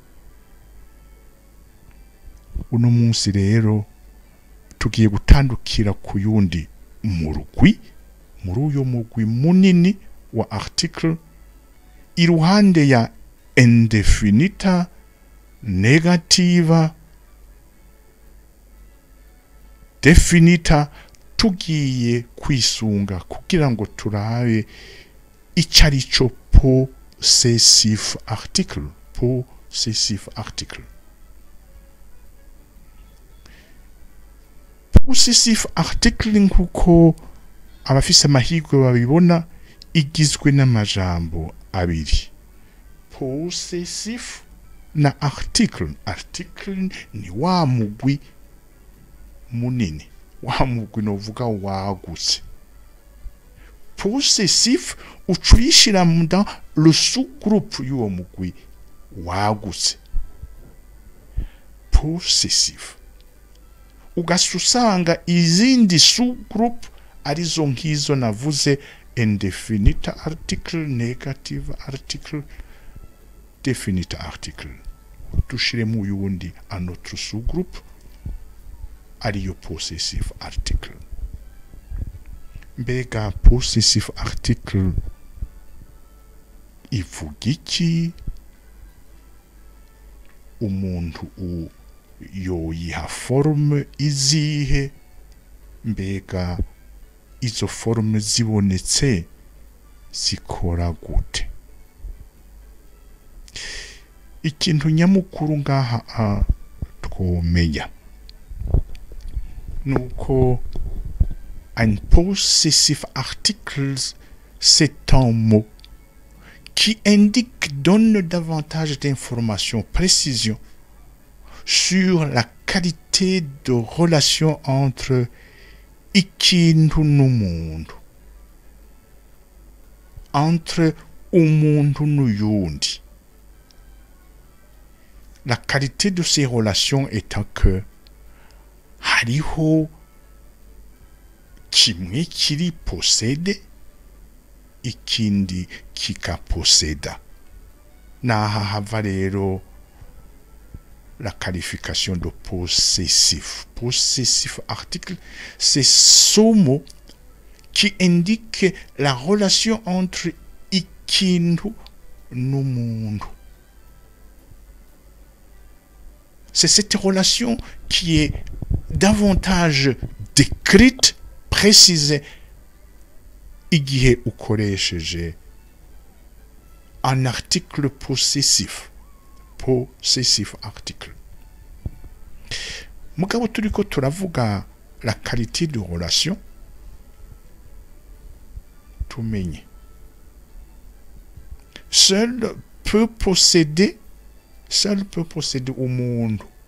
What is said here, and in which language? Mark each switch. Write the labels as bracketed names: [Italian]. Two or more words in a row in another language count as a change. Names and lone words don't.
[Rundi] Uno munsi rero tugiye gutandukira ku yundi murwi, muri uyo murwi munini wa article, iruhande ya indefinita, negativa, definita, tugiye kwisunga kugira ngo turabe icarico [English] possessive article. Possessive article. Possessive article [Rundi] nkuko abafise amahirwe babibona igizwe n'amajambo abiri. [English] Possessive na article. [Rundi] Article ni wa mugwi munini, wa mugwi novuga wagutse. Possessive ucuyishira [French] dans le sous-groupe [Rundi] y'uwo mugwi wagutse. Possessive ugasusanga izindi sous-groupe arizo nkizo navuze: [English] indefinite article, negative article, definite article. [Rundi] Tushiremo uyundi [French] un autre sous-groupe [Rundi] ariyo [English] possessive article. [Rundi] Mbega [English] possessive article [Rundi] ivuga iki? Umuntu yoyiha forme izihe? Mbega izo forme zibonetse zikora gute? Ikintu nyamukuru ngaha twomenya nuko un [English] possessive article, [French] c'est un mot qui indique, donne davantage d'informations, précision sur la qualité de relation entre [Rundi] ikintu n'umuntu, [French] entre [Rundi] umuntu n'uyundi. [French] La qualité de ces relations étant que [Rundi] hariho kimwe kiri possede, ikindi kikaposeda. Naha hava rero [French] la qualification de possessif. Possessif article, c'est ce mot qui indique la relation entre [Rundi] ikintu n'umuntu. [French] C'est cette relation qui est davantage décrite, précisée, [Rundi] igihe ukoresheje [French] un article possessif. Possessif article. [Rundi] Mugabo turiko turavuga [French] la qualité de relation, [Rundi] tumenye. [French] Seul peut posséder umuntu.